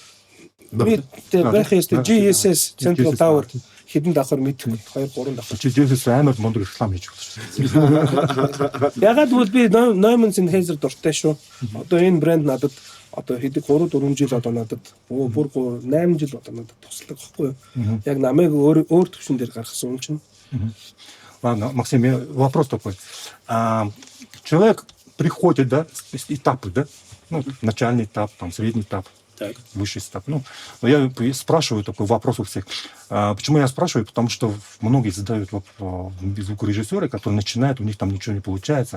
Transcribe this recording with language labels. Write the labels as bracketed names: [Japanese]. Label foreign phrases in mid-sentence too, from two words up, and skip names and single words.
[Mongolian] Би байх ёстой GSS Central Tower хэдэн давхар мэдхгүй 2 3 давхар. Чи GSS амар мундаг реклам хийж байгаа шүү. Ягаад гэвэл би Neumann Sennheiser дуртай шүү. Одоо энэ брэнд надад одоо хэдий 3 4 жил одоо надад бүр 8 жил одоо надад тусалдаг байхгүй юу? Яг намайг өөр төвшин дээр гаргасан юм чинь. [Russian] Максим, вопрос такой. Человек приходит, да, этапы, да? Ну, начальный этап, там, средний этап. Так. Высший этап. Ну, я спрашиваю такой вопрос у всех. Почему я спрашиваю? Потому что многие задают звукорежиссеры, которые начинают, у них там ничего не получается.